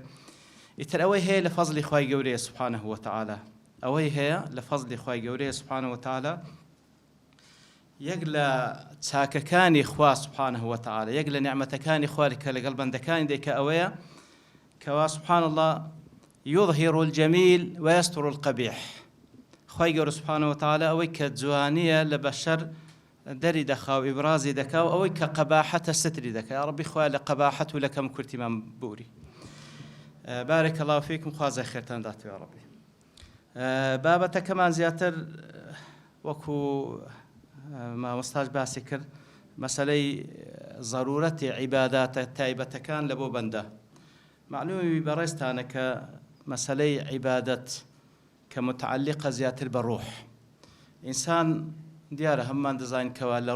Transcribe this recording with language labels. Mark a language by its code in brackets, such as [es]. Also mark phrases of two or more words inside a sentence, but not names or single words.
[ckb] ئیتر ئەوەی هەیە لە فەزلی خوای گەورەیە [ar] سوبحانەهو وتەعالە، [ckb] ئەوەی هەیە لە فەزلی خوای گەورەیە [ar] سوبحانەهو وتەعالە، [ckb] یەک لە چاکەکانی خوا [ar] سوبحانەهو وتەعالە، [ckb] یەک لە نیعمەتەکانی خوا کە لەگەڵ بەندەکانی دێکە ئەوەیە کەوا [ar] سوبحان الله یظهر الجەمیل وەیەستر القەبیح. [ckb] خوای گەورە [ar] سوبحانەهو وتەعالە [ckb] ئەوەی کە جوانیە لە بەشەر دەری دەخا و ئیبرازی دەکا و ئەوەی کە قەباحەتە ستری دەکا. [ar] یا ڕەبی [ckb] خوای لە قەباحەت و لە کەم کورتیمان بوری. [ar] بارك الله فيكم [ckb] خوازە خێرتان داتەوە [ar] یا ڕەبی. [ckb] بابەتەکەمان زیاتر وەکو مامۆستاش باسی کرد مەسەلەی ضرورەتی عیباداتە تایبەتەکان لە بۆ بەندە. معلومی بەڕێزتانە کە مەسەلەی عیبادەت کە متعلقە زیاتر بە ڕوح، ئینسان دیارە هەممان دەزانین کەوا لە